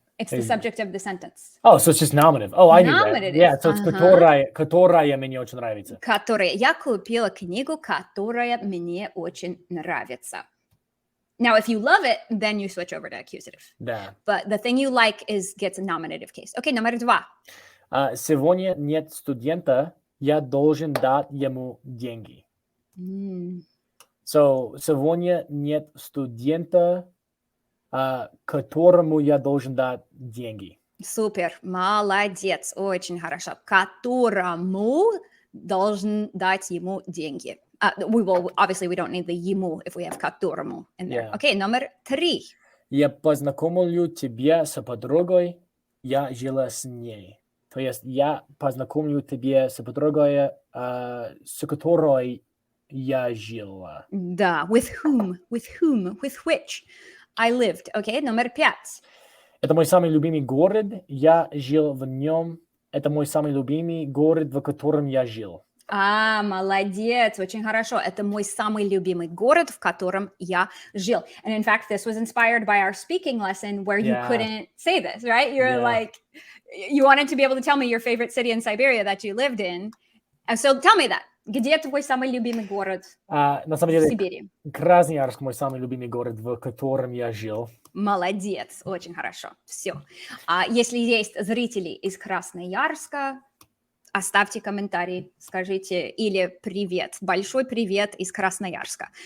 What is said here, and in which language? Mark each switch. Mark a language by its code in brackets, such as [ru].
[en] It's the subject of the sentence. Oh, so it's just nominative. Oh, I knew that. Nominative. Yeah, so it's [ru] которая мне очень нравится. Которая. Я купила книгу, которая мне очень нравится. [en] Now, if you love it, then you switch over to accusative. [ru] Да. [en] But the thing you like gets a nominative case. [ru] Okay, номер 2. Сегодня нет студента, я должен дать ему деньги. So, сегодня нет студента, которому я должен дать деньги. Супер, молодец, очень хорошо. Которому должен дать ему деньги. [en] Obviously, we don't need the ему if we have которому in there. Yeah. [ru] Okay, номер 3. Я познакомлю тебя с подругой, я жила с ней. То есть я познакомлю тебя с подругой, с которой я жила. [en] Да, with whom, with which I lived. [ru] Okay, номер 5. Это мой самый любимый город, я жил в нем. Это мой самый любимый город, в котором я жил. Молодец, очень хорошо. Это мой самый любимый город, в котором я жил. [en] And in fact, this was inspired by our speaking lesson where you couldn't say this, right? You're like, you wanted to be able to tell me your favorite city in Siberia that you lived in. And so tell me that. [ru] Где твой самый любимый город на самом деле, в Сибири? Красноярск мой самый любимый город, в котором я жил. Молодец, очень хорошо. Все. Если есть зрители из Красноярска, оставьте комментарий, скажите или привет, большой привет из Красноярска.